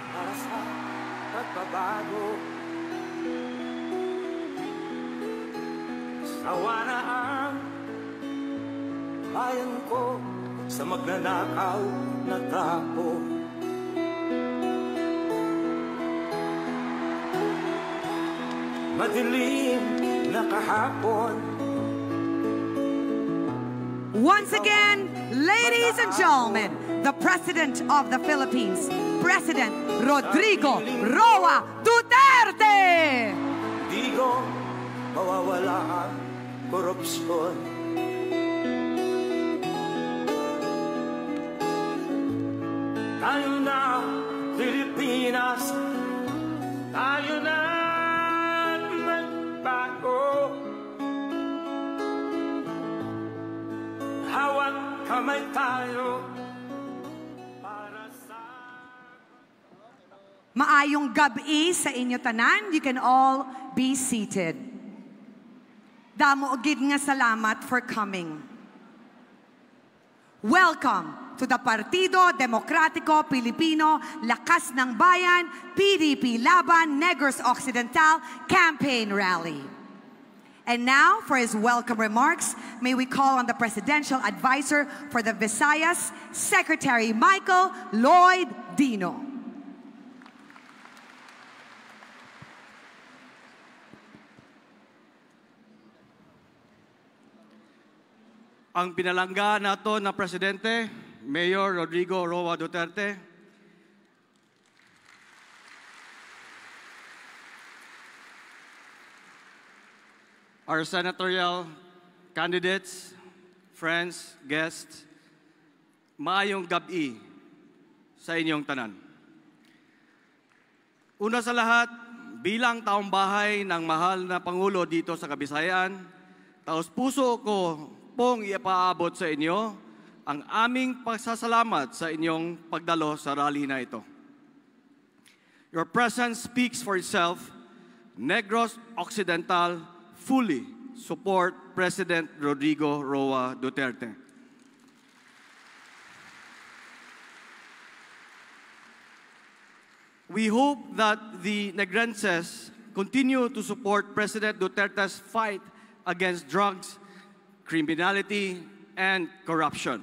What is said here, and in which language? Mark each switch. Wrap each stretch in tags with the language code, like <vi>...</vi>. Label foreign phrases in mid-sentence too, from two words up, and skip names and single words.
<tl>Pagbabago, sawa na ang bayan ko sa magnanakaw na tao. Madilim na kahapon.</tl> <en>Once again, ladies and gentlemen, the President of the Philippines, President Rodrigo Roa Duterte!</en> <tl>Di ko mawawala ang korupsyon. Tayo na, Pilipinas, tayo na magbago. Hawak kamay tayo.</tl> <hil>Maayong gabi sa inyo tanan.</hil> <en>You can all be seated.</en> <hil>Damo gid nga salamat</hil> <en>for coming. Welcome to the Partido Demokratiko Pilipino Lakas ng Bayan PDP Laban Negros Occidental Campaign Rally. And now, for his welcome remarks, may we call on the Presidential Advisor for the Visayas, Secretary Michael Lloyd Dino.</en> <ceb>Ang pinalangga nato na Presidente, Mayor Rodrigo Roa Duterte,</ceb> <en>our senatorial candidates, friends, guests,</en> <hil>maayong gabi sa inyong tanan.</hil> <tl>Una sa lahat, bilang taong bahay ng mahal na Pangulo dito sa Kabisayan, taos puso ko pong ipaabot sa inyo ang aming pasasalamat sa inyong pagdalo sa rally na ito.</tl> <en>Your presence speaks for itself. Negros Occidental fully support President Rodrigo Roa Duterte. We hope that the Negrenses continue to support President Duterte's fight against drugs, criminality, and corruption.</en>